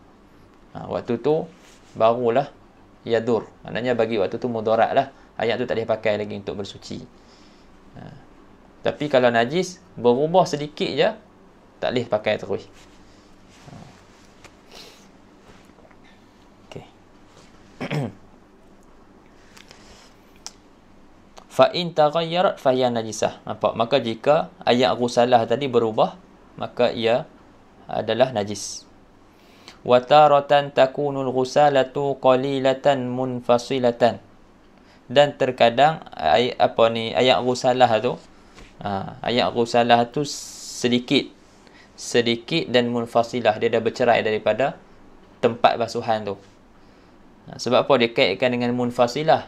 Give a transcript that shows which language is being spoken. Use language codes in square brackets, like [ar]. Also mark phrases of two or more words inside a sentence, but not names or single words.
[ms] Waktu tu barulah yadur, maknanya bagi waktu tu mudarat lah, ayat tu tak boleh pakai lagi untuk bersuci. Tapi kalau najis berubah sedikit je, tak boleh pakai terus. Okey. [ar] فإن تغيرت فهي نجسة. [ms] Nampak? Maka jika ayat ghusalah tadi berubah, maka ia adalah najis. [ar] وتارة تكون الغسالة قليلة منفصلة. [ms] Dan terkadang ayat ghusalah tu sedikit dan munfasilah, dia dah bercerai daripada tempat basuhan tu. Sebab apa dia kaitkan dengan munfasilah?